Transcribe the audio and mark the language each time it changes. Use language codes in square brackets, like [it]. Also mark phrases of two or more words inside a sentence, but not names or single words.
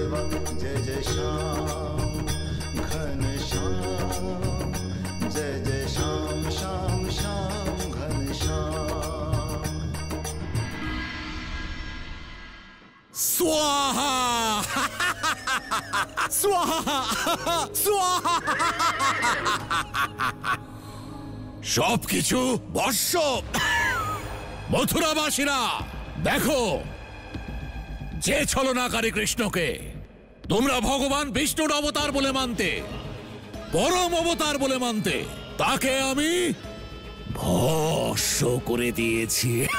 [hi] जय जय श्याम घन श्याम जय जय श्याम श्याम श्याम घन श्याम [bn] स्वाहा स्वाहा स्वाहा সবকিছু বর্ষ মথুরাবাসীরা দেখো যে ছলনাকারী কৃষ্ণকে তোমরা ভগবান বিষ্ণুর অবতার বলে মানতে পরম অবতার বলে মানতে তাকে আমি ভস্ম করে দিয়েছি